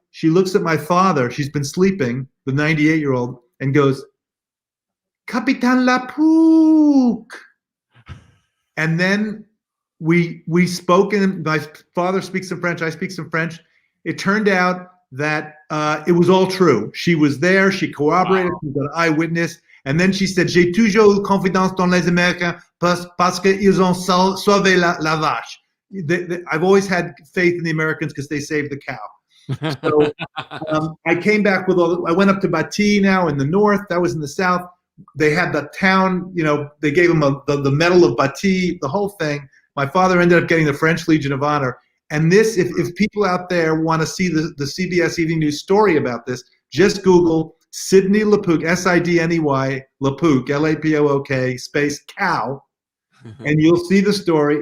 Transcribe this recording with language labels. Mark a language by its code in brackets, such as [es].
[en] She looks at my father. She's been sleeping, the 98-year-old, and goes, Capitan LaPook. And then we spoke, and my father speaks some French. I speak some French. It turned out that it was all true. She was there. She corroborated. Wow. She was an eyewitness. [fr] And then she said, J'ai toujours eu confiance dans les Américains parce qu'ils ont sauvé la vache. [en] I've always had faith in the Americans because they saved the cow. So I came back with I went up to Bati now in the north. That was in the south. They had the town, you know, they gave him the Medal of Bati, the whole thing. My father ended up getting the French Legion of Honor. And this, if people out there want to see the CBS Evening News story about this, just Google Sidney LaPook, S-I-D-N-E-Y, LaPook, L-A-P-O-O-K, space cow, and you'll see the story.